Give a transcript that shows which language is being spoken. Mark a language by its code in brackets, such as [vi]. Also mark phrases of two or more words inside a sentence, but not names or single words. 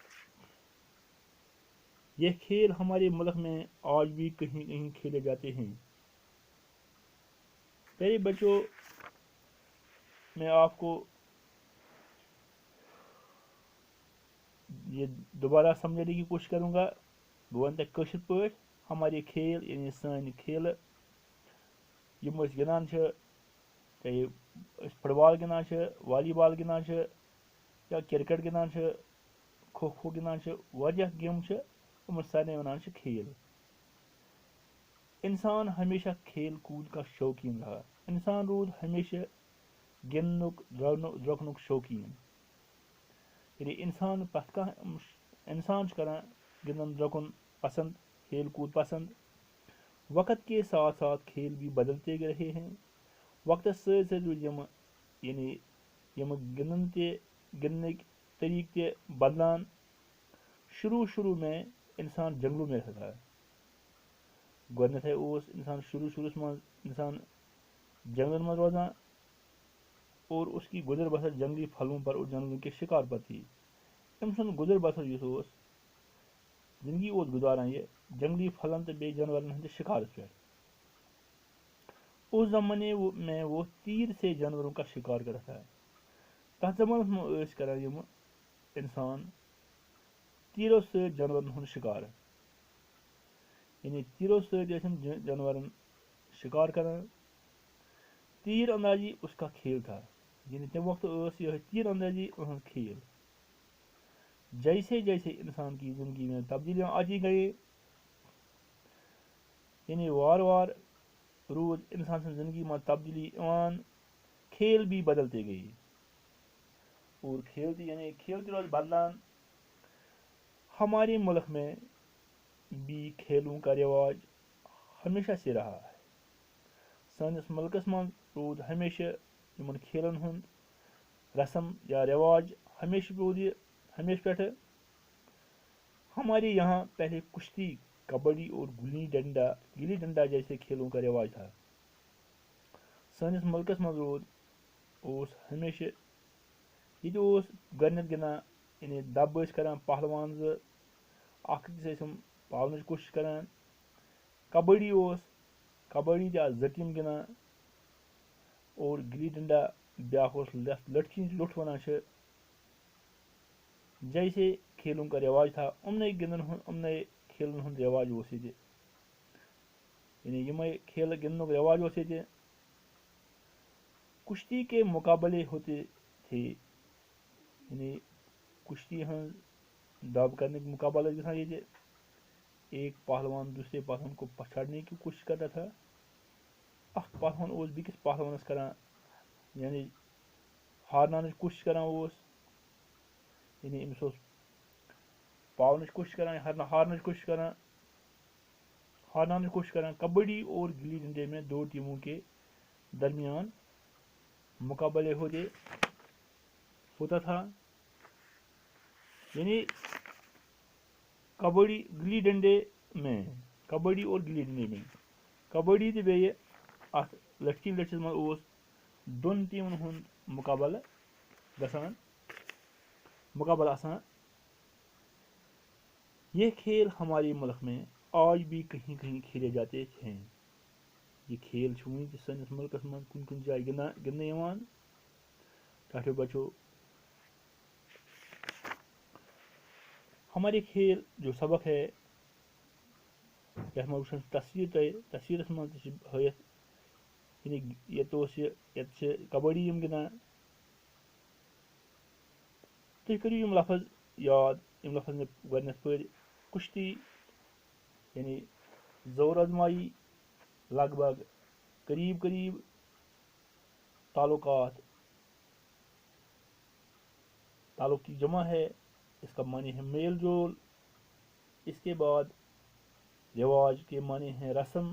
[ur] یہ کھیل ہمارے ملک میں آج بھی کہیں کہیں کھیلے جاتے ہیں۔ میرے بچوں، میں آپ کو یہ دوبارہ سمجھانے کی کوشش کروں گا۔ [ks] بہٕ وَنہٕ تۄہہِ کٲشِر پٲٹھۍ [ur] ہمارے کھیل [ks] یعنی سانہِ کھیلہٕ یِم أسۍ گِنٛدان چھِ، چاہے أسۍ فُٹ بال گِنٛدان چھِ، والی بال گِنٛدان چھِ، یا کرکٹ گِنٛدان چھِ، کھو کھو گِنٛدان چھِ، واریاہ گیمہٕ چھِ، یِمن سارنٕے وَنان چھِ کھیل۔ [ur] انسان ہمیشہ کھیل کود کا شوقین رہا۔ [ks] انسان روٗد ہمیشہ گِنٛدنُک درٛوٚکنُک شوقیٖن۔ یعنی انسان چھُ کران گِنٛدُن درٛوٚکُن پسند، [ur] کھیل کود پسند۔ وقت کے ساتھ ساتھ کھیل بھی بدلتے رہے ہیں۔ [ks] وقتس سۭتۍ سۭتۍ روٗدۍ یِمہٕ گِنٛدنٕکۍ طریٖقہٕ تہِ بدلان۔ [ur] شروع میں انسان جنگلوں میں رہتا تھا۔ [ks] گۄڈنٮ۪تھٕے اوس انسان شروعس منٛز انسان جنگلن منٛز روزان، [ur] اور اس کی گزر بسر جنگلی پھلوں پر اور جانوروں کے شکار پر تھی۔ [ks] أمۍ سُنٛد گزر بسر یُس اوس، زندگی اوس گزاران یہِ جنگلی پھلن تہٕ بیٚیہِ جانورن ہٕنٛدِس شکارس پٮ۪ٹھ۔ [ur] اس زمانے میں وہ تیر سے جانوروں کا شکار کرتا تھا۔ [ks] تتھ زمانس منٛز ٲسۍ کران یِمہٕ انسان تیرو سۭتۍ جانورن ہُنٛد شکار، یعنی تیرو سۭتۍ ٲسۍ یِم جانورن شکار کران۔ [ur] تیر اندازی اس کا کھیل تھا، [ks] یعنی تمہِ وقتہٕ ٲس یِہے تیر اندازی اہنٛز کھیل۔ [ur] جیسے جیسے انسان کی زندگی میں تبدیلیاں آتی گئی، یعنی [ks] وار روٗد انسان سٕنٛز زندگی منٛز تبدیلی یِوان، [ur] کھیل بھی بدلتے گئی، [ks] اور کھیل تہِ روز بدلان۔ [ur] ہمارے ملک میں بھی کھیلوں کا رواج ہمیشہ سے رہا ہے. [ks] سٲنِس مُلکس منٛز روٗد ہمیشہ یِمن کھیلن ہُنٛد رسم یا رواج ہمیشہ پٮ۪ٹھٕ. [ur] ہمارے یہاں پہلے کشتی، کبڈی اور گلی ڈنڈا جیسے کھیلوں کا رواج تھا. [ks] سٲنِس مُلکس منٛز اوس ہمیشہ ییٚتہِ اوس گۄڈنٮ۪تھ گِنٛدان یعنی دب ٲسۍ کران پہلوان زٕ اکھ أکِس ٲسۍ یِم پاونٕچ کوٗشش کران. کبڈی تہِ آسہٕ 2 ٹیٖم گِنٛدان اور گلی ڈنڈا بیٛاکھ اوس لٔٹھکہِ ہِنٛز لوٚٹھ وَنان چھِ [ur] جیسے کھیلوں کا رواج تھا. [ks] یِمنٕے کھیلن ہُنٛد رواج اوس ییٚتہِ یعنی یِمے کھیلہٕ گِنٛدنُک رواج اوس ییٚتہِ. [ur] کشتی کے مقابلے ہوتے تھے [ks] یعنی کشتی ہٕنٛز دب کرنٕکۍ مقابلہٕ ٲسۍ گژھان ییٚتہِ. [ur] ایک پہلوان دوسرے پہلوان کو پچھاڑنے کی کوشش کرتا تھا. [ks] اکھ پہلوان اوس بیٚکِس پہلوانس کران یعنی ہارناونٕچ کوٗشش کران اوس یعنی أمِس اوس پاونٕچ کوٗشش کران ہارنٕچ کوٗشش کران. [ur] کبڈی اور گلی ڈنڈے میں 2 ٹیموں کے درمیان مقابلے ہوتا تھا. یعنی کبڈی اور گلی ڈنڈے میں [ks] کبڈی تہٕ بیٚیہِ اتھ لٔٹھکہِ لٔٹھِس منٛز اوس 2 ٹیٖمن ہُنٛد مقابلہٕ آسان. [ur] یہ کھیل ہمارے ملک میں آج بھی کہیں کہیں کھیلے جاتے ہیں. [ks] یہ کھیل چھُ وُنہِ تہِ سٲنِس مُلکس منٛز کُنہِ کُنہِ جایہِ گِنٛدنہٕ یِوان. ٹھاٹھو بچو [ur] ہمارے کھیل جو سبق ہے [ks] یتھ منٛز وٕچھان تصویرس منٛز تہِ چھِ ہٲیِتھ یعنی ییٚتہِ چھِ کبڈی یِم گِنٛدان. تُہۍ کٔرِو یِم لفظ یاد یِم لفظ مےٚ گۄڈنٮ۪تھ پٔرۍ. [ur] کُشتی یعنی زور آزمائی لگ بھگ قریب تعلق کی جمع ہے. اس کا معنی ہے میل جول. اس کے بعد رواج کے معنی ہیں رسم.